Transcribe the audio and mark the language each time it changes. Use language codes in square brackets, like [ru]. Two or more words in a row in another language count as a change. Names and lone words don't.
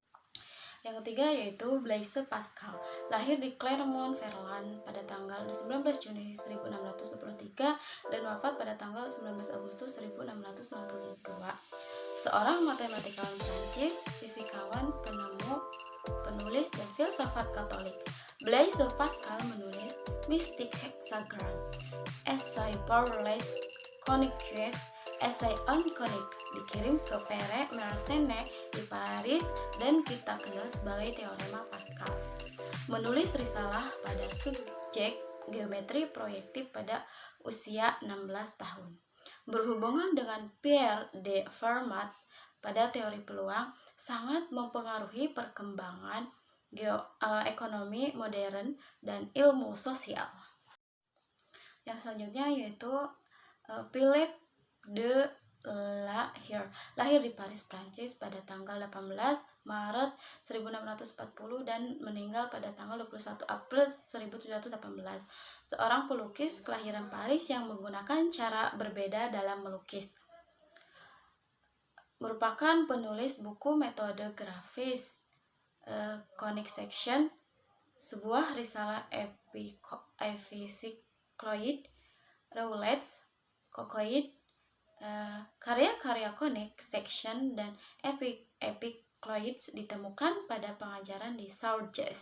[id] Yang Yang ketiga yaitu Blaise Pascal, lahir di Clermont-Ferrand pada tanggal 19 Juni 1623 dan wafat pada tanggal 19 Agustus 1662. Seorang matematikawan Prancis, fisikawan, penemu, penulis, dan filsafat Katolik. Blaise Pascal menulis Mystic Hexagram, Essai pour les coniques, Essai on conique, dikirim ke Pere Mersenne di Paris dan kita kenal sebagai Teorema Pascal. Menulis risalah pada subjek geometri proyektif pada usia 16 tahun. Berhubungan dengan Pierre de Fermat pada teori peluang, sangat mempengaruhi perkembangan ekonomi modern dan ilmu sosial. Yang selanjutnya yaitu Philippe de la Hire, lahir di Paris, Prancis pada tanggal 18 Maret 1640 dan meninggal pada tanggal 21 April 1718. Seorang pelukis kelahiran Paris yang menggunakan cara berbeda dalam melukis. Merupakan penulis buku metode grafis Conic Section, sebuah risalah epicycloid, roulets, kokoid, karya-karya Conic Section dan epicloids ditemukan pada pengajaran di Sourges.